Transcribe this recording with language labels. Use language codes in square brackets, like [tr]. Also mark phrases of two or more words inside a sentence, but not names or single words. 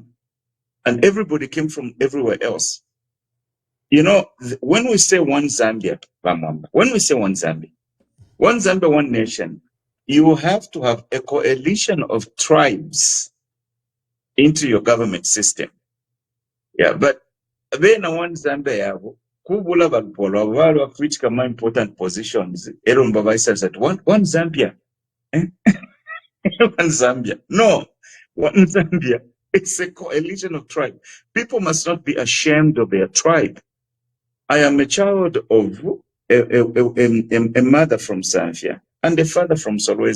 [en] And everybody came from everywhere else. You know, when we say one Zambia, when we say one Zambia, one nation, you have to have a coalition of tribes into your government system. Yeah, but then one Zambia, [bem] kubula bagpolo, [en] of which come important positions. Erumba says that one Zambia, one Zambia. No, one Zambia. It's a coalition of tribes. People must not be ashamed of their tribe. I am a child of a mother from Zambia and a father from Solwezi.